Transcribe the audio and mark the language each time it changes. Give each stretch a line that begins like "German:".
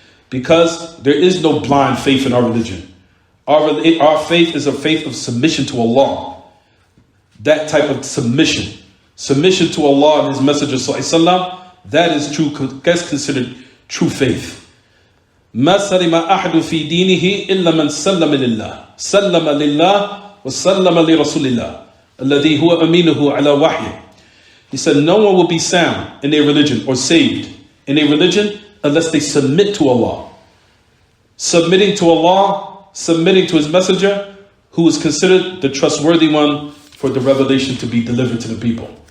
English: Because there is no blind faith in our religion. Our faith is a faith of submission to Allah. That type of submission to Allah and His Messenger Sallallahu, that is true. That's considered true faith.
Arabic: ما سلم أحد في دينه إلا من سلم لله سلم لله وسلم لرسول الله الذي هو أمينه على وحيه.
English: He said no one will be sound in their religion or saved in their religion unless they submit to Allah. Submitting to Allah, submitting to His Messenger, who is considered the trustworthy one for the revelation to be delivered to the people.